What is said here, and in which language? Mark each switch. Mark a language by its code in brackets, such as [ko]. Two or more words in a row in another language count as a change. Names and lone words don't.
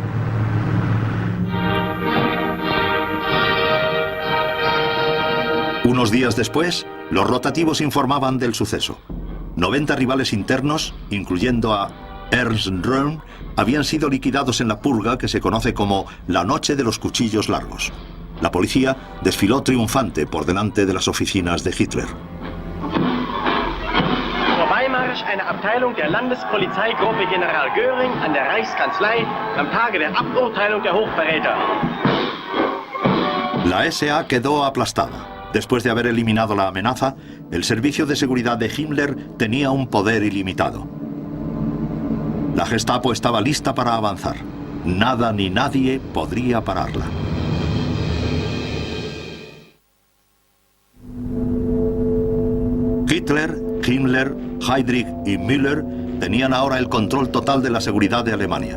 [es] Unos días después, los rotativos informaban del suceso. 90 rivales internos, incluyendo a Ernst Röhm, habían sido liquidados en la purga que se conoce como la Noche de los Cuchillos Largos. La policía desfiló triunfante por delante de las oficinas de Hitler. [de] Zur Weimarsch eine Abteilung der Landespolizeigruppe General Göring an der Reichskanzlei am Tage der Aburteilung der Hochverräter. [es] La SA quedó aplastada. Después de haber eliminado la amenaza, el servicio de seguridad de Himmler tenía un poder ilimitado. La Gestapo estaba lista para avanzar. Nada ni nadie podría pararla. Hitler, Himmler, Heydrich y Müller tenían ahora el control total de la seguridad de Alemania.